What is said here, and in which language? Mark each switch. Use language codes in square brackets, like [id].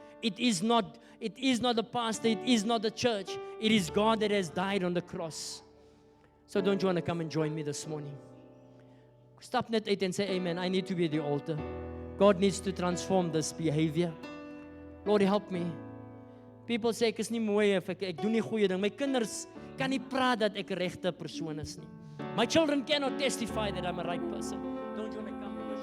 [en] It is not the pastor. It is not the church. It is God that has died on the cross. So don't you want to come and join me this morning? Stop [af] net uit [en] and say, amen, I need to be at the altar. God needs to transform this behavior. Lord, help me. People say, [af] ek is nie mooi of ek doen nie goeie ding. My kinders kan nie praat dat ek 'n regte persoon is nie. [en] My children cannot testify that I'm a right person. Don't you want to come?